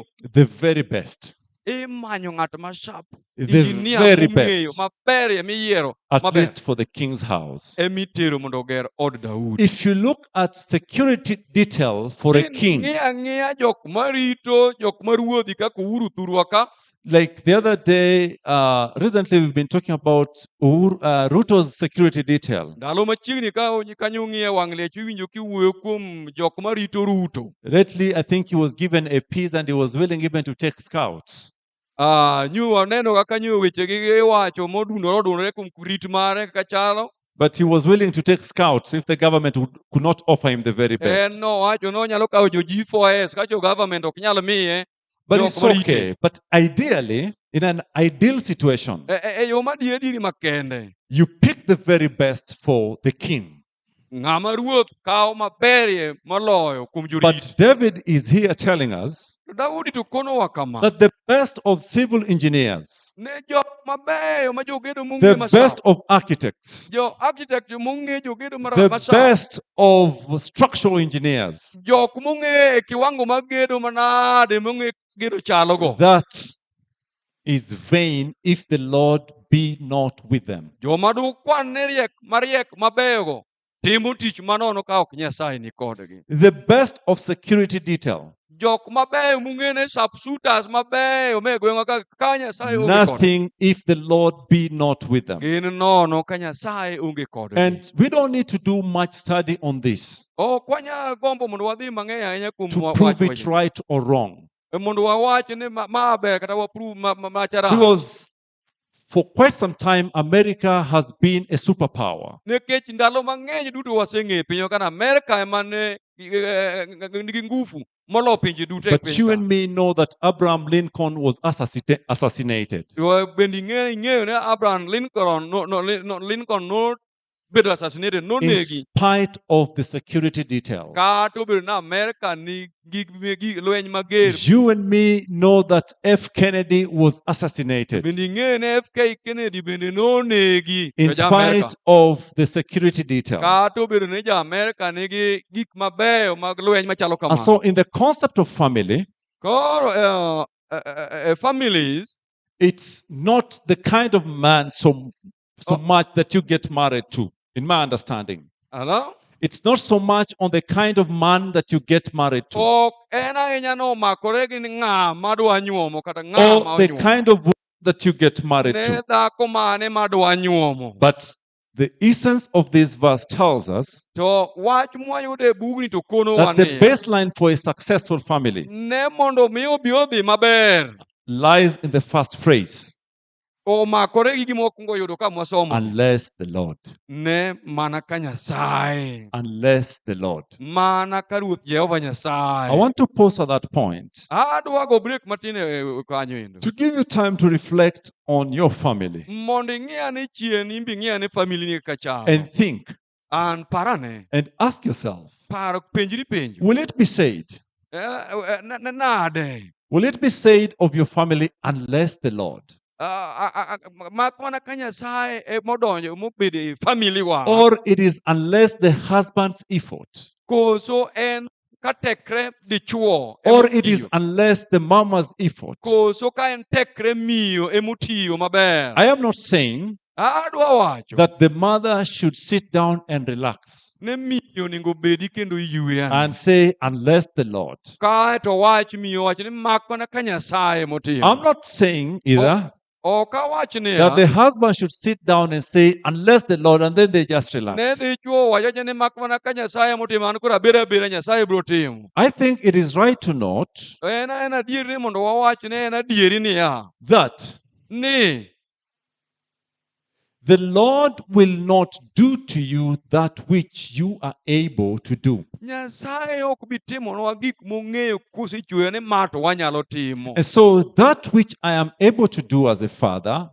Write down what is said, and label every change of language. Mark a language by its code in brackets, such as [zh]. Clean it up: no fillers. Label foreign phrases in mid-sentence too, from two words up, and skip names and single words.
[en] The very best. [luo] Imanyo ng'at ma sharp, [en] The engineer very [luo] mong'eyo [en] best. [luo] maber miyiero [en] At [luo] maber [en] least for the king's house. [luo] emitero mondo oger od Daudi. [en] If you look at security detail for a king, [luo] Ng'iya jok marito jok maruodhi kaka Uhuru Thurwa ka [en] Like the other day, recently we've been talking about Ruto's security detail. [luo] Ndalo machiegni kanyo ung'iyo wang' liech iwinjo kiwuoyo kuom jok marito Ruto. [en] Lately, I think he was given a peace and he was willing even to take scouts. [luo] Nyu waneno kaka nyo wechegi iwacho modundore kuom rit mare kaka chalo. [en] But he was willing to take scouts if the government could not offer him the very [luo] En [en] best. [luo] nowacho nonyalo kawo jo G4S ka jo government ok nyal miye [en] But [luo] jok [en] it's [luo] marite. [en] okay. But ideally, in an ideal situation, [luo] E yo madieri makende, [en] you pick the very best for the king. [luo] ng'ama ruoth kawo maberie moloyo kuom jorit. [en] But David is here telling us [luo] To Daudi to konowa kama, [en] that the best of civil engineers, [luo] ne jok mabeyo ma jogedo mong'e [en] the [luo] masawa, [en] best of architects, [luo] jo architect mong'e jogedo [en] the [luo] masawa, [en] best of structural engineers, [luo] jok mong'e e kiwango mag gedo manade mong'e gedo chalogo, [en] that is vain if the Lord be not with them. [luo] joma dukwan ne mariek mabeyogo timo tich manono ka ok Nyasaye ni kodgi. [en] The best of security detail, [luo] Jok mabeyo mung'ene sharpshooters mabeyo me gweng'wa ka Nyasaye onge kodgi. [en] nothing if the Lord be not with them. [luo] Gin nono ka Nyasaye onge kodgi. [en] And we don't need to do much study on this [luo] Ok wanyal gombo mondo wadhi mang'eny ahinya kuom [en] to [luo] wach [en] prove it [luo] wachni. [en] right or wrong. [luo] Mondo wawach ni ma ber kata waprove machara. [en] Because for quite some time, America has been a superpower. [luo] Nikech ndalo mang'eny duto waseng'eyo pinywa kana Amerika ema ne nigi nguvu molo pinje duto e [en] But [luo] piny [en] you [luo] ka. [en] and me know that Abraham Lincoln was assassinated. [luo] To bende ing'eyo ni Abraham Lincoln nobedo assassinated, [en] In [luo] nonegi. [en] spite of the security detail. [luo] Kata obedo ni Amerika ni gig lweny mager. [en] You and me know that F. Kennedy was assassinated. [luo] Bende ing'eyo ni FK Kennedy bende nonegi [en] In [luo] jo Amerika. [en] spite of the security detail. [luo] Kata obedo ni jo Amerika nigi gik mabeyo mag lweny machalo [en] And so, [luo] kamano. [en] in the concept of family, [luo] Koro families, [en] it's not the kind of man so much that you get married to, in my understanding. hello? It's not so much on the kind of man that you get married to, [luo] Ok en ahinya nomakore gi ng'a madwa nyuomo kata ng'a ma [en] or the [luo] onyuomo. [en] kind of woman that you get married [luo] Ne [en] to. [luo] dhako mane madwa nyuomo. [en] But the essence of this verse tells us [luo] To wach mwayudo e bugni to kono [en] that the [luo] wane. [en] baseline for a successful family [luo] Ne mondo mi odhi maber. [en] lies in the first phrase, [luo] Omakore gi gima wakwongo yudo ka mwasomo. [en] unless the Lord. [luo] Ne mana ka Nyasaye. [en] Unless the Lord. [luo] Mana ka Ruoth Jehova [en] I [luo] Nyasaye. [en] want to pause at that point [luo] Adwa go break matin e kanyo endo. [en] to give you time to reflect on your family [luo] Mondo ing'i ane chien, imbe ing'i ane family ni kaka chalo. [en] and think [luo] An parane. [en] and ask yourself, [luo] Paro penjri penjo. [en] will it be said? [luo] Nade. [en] Will it be said of your family unless the Lord? [luo] Mak mana ka Nyasaye modonjo mobedo e family wa. [en] Or it is unless the husband's effort? [luo] Koso en ka tekre dichuo. [en] Or it is unless the mama's effort? [luo] Koso ka en tekre miyo emotiyo maber. [en] I am not saying [luo] Adwa wacho. [en] that the mother should sit down and relax [luo] Ne miyo onego bedi kendo yweyo. [en] and say, unless the Lord. [luo] Kae to wach miyo wach ni mak mana ka Nyasaye motimo. [en] I'm not saying either [luo] Ok awach [en] that the [luo] niya. [en] husband should sit down and say, unless the Lord, and then they just [luo] Ne [en] relax. [luo] dichuo wacho ni mak mana ka Nyasaye motimo, an koro abeda Nyasaye biro timo. [en] I think it is right to note [luo] En adieri ni mondo wawach ni en adieri niya. [en] that [luo] Ni [en] the Lord will not do to you that which you are able to do. [luo] Nyasaye ok bi timonwa gik mong'eyo kosechweyo ni ma to wanyalo timo. [en] And so that which I am able to do as a father,